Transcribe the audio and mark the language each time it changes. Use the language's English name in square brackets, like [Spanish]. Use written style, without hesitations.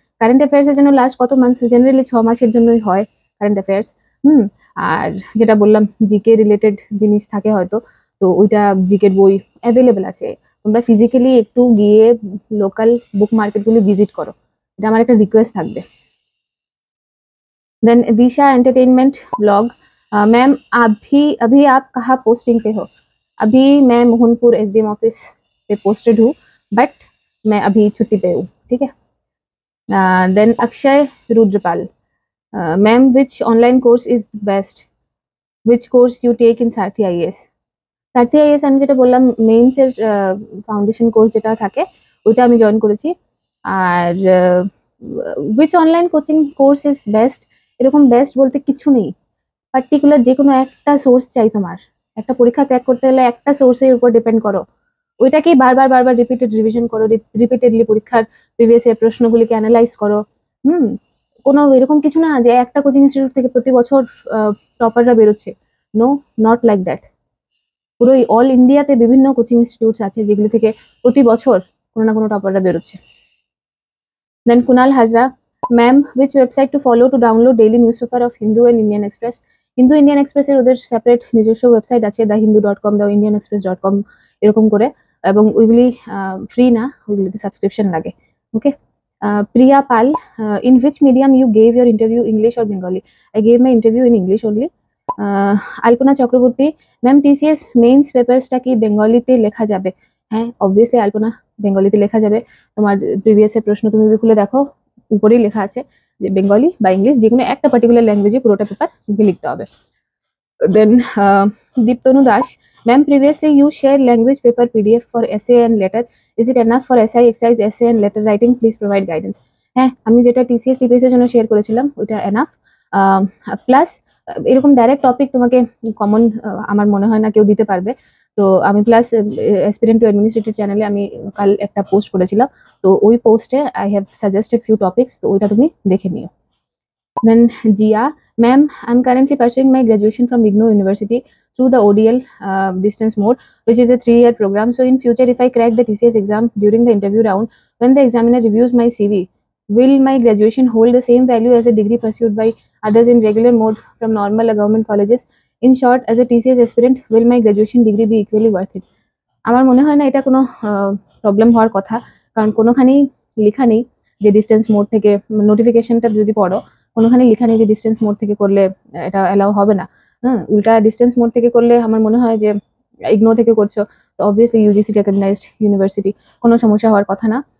[Bangla] Current affairs এর জন্য last কত মান্থ, জেনারেলি 6 মাসের জন্যই হয় কারেন্ট অ্যাফেয়ার্স। আর যেটা বললাম জিকে রিলেটেড জিনিস থাকে হয়তো, তো ওইটা জিকের বই অ্যাভেলেবেল আছে। তোমরা ফিজিক্যালি একটু গিয়ে লোকাল বুক মার্কেট গুলি ভিজিট করো, এটা আমার একটা রিকোয়েস্ট থাকবে। [Hindi] देन दिशा एंटरटेनमेंट ब्लॉग। मैम अभी अभी आप कहाँ पोस्टिंग पे हो? अभी मैं मोहनपुर एसडीएम ऑफिस पे पोस्टेड हूँ, बट मैं अभी छुट्टी पे हूँ, ठीक है। [English] Then Akshay Rudrapal. Ma'am which online course is best? Which course you take in Sarathi IAS? [Bangla] Sarathi is আমি যেটা বললাম মেইনস এর ফাউন্ডেশন কোর্স যেটা থাকে ওইটা আমি জয়েন করেছি। আর [English] which online coaching course is best, [Bangla] এরকম বেস্ট বলতে কিছু নেই, পার্টিকুলার যে কোনো একটা সোর্স চাই। তোমার একটা পরীক্ষা ক্র্যাক করতে গেলে একটা সোর্সের উপর ডিপেন্ড করো, ওইটাকেই বারবার বারবার রিপিটেড রিভিশন করো, রিপিটেডলি পরীক্ষার প্রিভিয়াস এর প্রশ্নগুলিকে অ্যানালাইজ করো। হুম কোনো এরকম কিছু না যে একটা কোচিং ইনস্টিটিউট থেকে প্রতি বছর টপাররা বেরোচ্ছে, [English] No, not like that. [Bangla] পুরো অল ইন্ডিয়াতে বিভিন্ন কোচিং ইনস্টিটিউটস আছে যেগুলো থেকে প্রতি বছর কোনো না কোনো টপাররা বেরোচ্ছে। দেন Kunal Hazra. [English] Ma'am which website to follow to download daily news paper of Hindu and Indian Express? [Bangla] Hindu Indian এক্সপ্রেসের ওদের সেপারেট নিজস্ব ওয়েবসাইট আছে, thehindu.com, theindianexpress.com এরকম করে, এবং ওইগুলি ফ্রি না, ওইগুলিতে সাবস্ক্রিপশন লাগে। ওকে। প্রিয়া পাল। [English] In which medium you gave your interview, English or Bengali? I gave my interview in English only. [Bangla] Alpana Chakraborty. Ma'am TCS means পেপারসটা কি বেঙ্গলিতে লেখা যাবে? হ্যাঁ অবভিয়াসলি আলপনা, বেঙ্গলিতে লেখা যাবে। তোমার প্রিভিয়াস এর প্রশ্ন তুমি যদি খুলে দেখো উপরেই লেখা আছে যে বেঙ্গলি বা ইংলিশ যে কোনো একটা পার্টিকুলার ল্যাঙ্গুয়েজে পুরোটা পেপার তোমাকে লিখতে হবে। [English] Then Diptanu Das. Ma'am previously you share language paper PDF for essay and letter, is it enough for SI excise essay and letter writing? Please provide guidance. [Bangla] হ্যাঁ আমি যেটা টিসিএস টিপিএস এর জন্য শেয়ার করেছিলাম ওইটা এনাফ। প্লাস এরকম ডাইরেক্ট টপিক তোমাকে common আমার মনে হয় না কেউ দিতে পারবে। তো আমি প্লাস অ্যাসপিরেন্ট টু অ্যাডমিনিস্ট্রেটিভ চ্যানেলে আমি কাল একটা পোস্ট করেছিলাম, তো ওই পোস্টে [English] I have suggested few topics, [Bangla] তো ওইটা তুমি দেখে নিও। দেন Zia. [English] Ma'am I am currently pursuing my graduation from IGNOU university through the ODL distance mode, which is a 3-year program. So in future, if I crack the TCS exam during the interview round, when the examiner reviews my CV, will my graduation hold the same value as a degree pursued by others in regular mode from normal government colleges? In short, as a TCS aspirant, will my graduation degree be equally worth it? [Bangla] আমার মনে হয় না এটা কোনো problem হওয়ার কথা, কারণ কোনোখানেই লেখা নেই যে ডিস্টেন্স মোড থেকে, নোটিফিকেশনটা যদি পড়ো কোনোখানেই লেখা নেই যে ডিস্টেন্স মোড থেকে করলে এটা অ্যালাউ হবে না। উল্টা ডিস্টেন্স মোড থেকে করলে আমার মনে হয় যে ইগনো থেকে করছো তো অবভিয়াসলি ইউজিসি রেকগনাইজড ইউনিভার্সিটি, কোনো সমস্যা হওয়ার কথা না।